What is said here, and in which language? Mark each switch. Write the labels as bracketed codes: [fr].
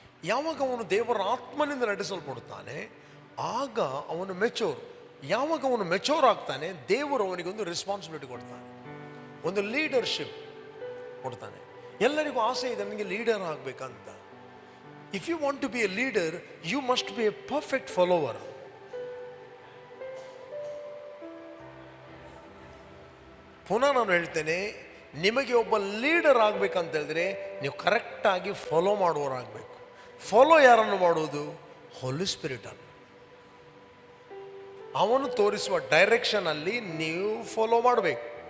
[kn] ಯಾವಾಗ ಅವನು ದೇವರ ಆತ್ಮನಿಂದ ನಡೆಸಲ್ಪಡುತ್ತಾನೆ ಆಗ ಅವನು ಮೆಚೋರ್. ಯಾವಾಗ ಅವನು ಮೆಚೋರ್ ಆಗ್ತಾನೆ ದೇವರು ಅವನಿಗೊಂದು ರೆಸ್ಪಾನ್ಸಿಬಿಲಿಟಿ ಕೊಡ್ತಾನೆ, ಒಂದು ಲೀಡರ್ಶಿಪ್ ಕೊಡ್ತಾನೆ. ಎಲ್ಲರಿಗೂ ಆಸೆ ಇದೆ ನನಗೆ ಲೀಡರ್ ಆಗಬೇಕಂತ. [en] If you want to be a leader, you must be a perfect follower. [kn] ಪುನಃ ನಾನು ಹೇಳ್ತೇನೆ, ನಿಮಗೆ ಒಬ್ಬ ಲೀಡರ್ ಆಗಬೇಕಂತ ಹೇಳಿದ್ರೆ ನೀವು ಕರೆಕ್ಟಾಗಿ ಫಾಲೋ ಮಾಡುವವರಾಗಬೇಕು. ಫಾಲೋ ಯಾರನ್ನು ಮಾಡುವುದು? ಹೋಲಿ ಸ್ಪಿರಿಟ್ ಅನ್ನು. ಅವನು ತೋರಿಸುವ ಡೈರೆಕ್ಷನ್ ಅಲ್ಲಿ ನೀವು ಫಾಲೋ ಮಾಡಬೇಕು.